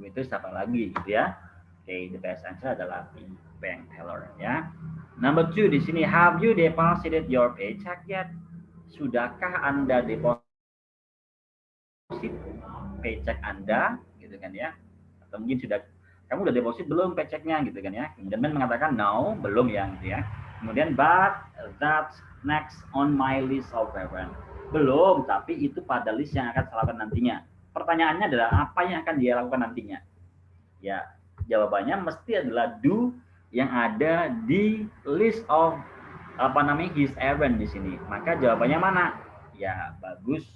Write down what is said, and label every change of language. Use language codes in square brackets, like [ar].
[id] Itu siapa lagi gitu ya? Oke, [en] the best answer [id] adalah bank teller ya. [en] Number 2 [id] di sini, [en] have you deposited your paycheck yet? [id] Sudahkah Anda deposit paycheck Anda gitu kan ya? Atau mungkin kamu udah deposit belum paychecknya gitu kan ya? Kemudian men mengatakan no, belum ya gitu ya. [en] Kemudian but that's next on my list of preference. [id] Belum, tapi itu pada list yang akan saya lakukan nantinya. Pertanyaannya adalah apa yang akan dia lakukan nantinya? Ya, Jawabannya mesti adalah do yang ada di [en] list of his errand [id] di sini. Maka jawabannya mana? Ya, bagus.